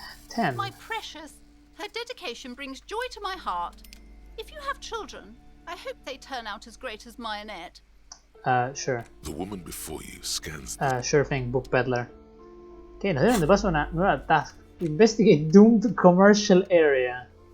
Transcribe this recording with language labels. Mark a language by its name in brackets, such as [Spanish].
[English] 10. My precious, her dedication brings joy to my heart. If you have children, I hope they turn out as great as my Annette. Sure. The woman before you scans Sure thing, book peddler. [Spanish] Ok, nos dieron de paso una nueva task. [English] Investigate doomed commercial area.